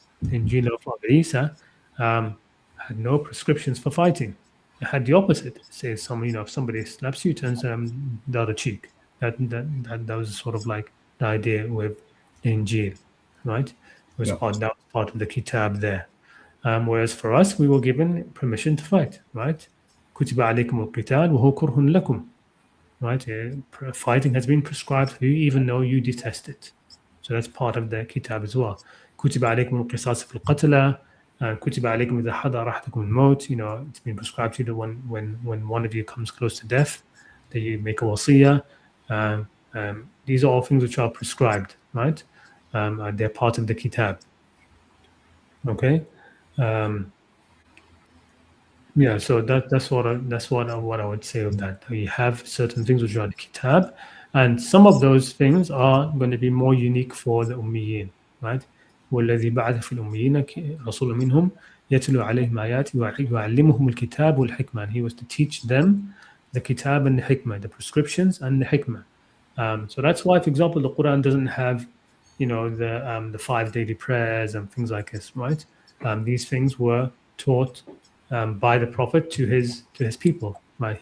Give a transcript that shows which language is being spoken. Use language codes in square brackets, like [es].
[en] The Injil of Isa had no prescriptions for fighting. It had the opposite. It says if somebody slaps you, turns the other cheek. That was sort of like the idea with the Injil, right? That was part of the Kitab there. Whereas for us, we were given permission to fight, right? [ar] كتب عليكم القتال وهو كره لكم, right? [en] Fighting has been prescribed for you, even though you detest it. So that's part of the Kitab as well. [ar] كتب عليكم القصاص في القتلى. كتب عليكم إذا حضر أحدكم الموت. [en] It's been prescribed to you that when one of you comes close to death, that you make a wasiyah. These are all things which are prescribed, right? They're part of the Kitab. Okay. So that's what I would say of that. We have certain things which are the Kitab, and some of those things are going to be more unique for the Ummiyin, right? [ar] والذي بعث في الأميين رسول منهم يتلو عليهم آياته ويعلمهم الكتاب والحكمة. [en] And he was to teach them the Kitab and the Hikmah, the prescriptions and the Hikmah. So that's why, for example, the Quran doesn't have, the 5 daily prayers and things like this, right? These things were taught by the Prophet to his people, right?